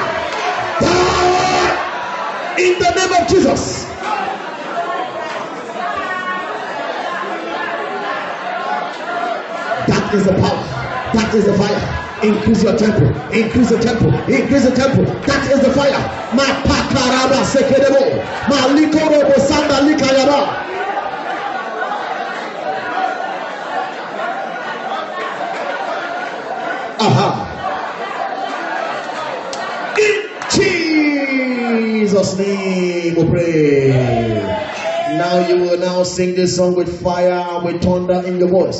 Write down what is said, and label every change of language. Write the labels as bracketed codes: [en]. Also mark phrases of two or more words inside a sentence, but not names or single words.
[en] Power in the name of Jesus. That is the power. That is the fire. Increase your temple. Increase the temple. Increase the temple. That is the fire. Ma pakaraba sekedebo. Ma likorobo sanda likayaba. In Jesus' name we pray. Now you will now sing this song with fire and with thunder in your voice.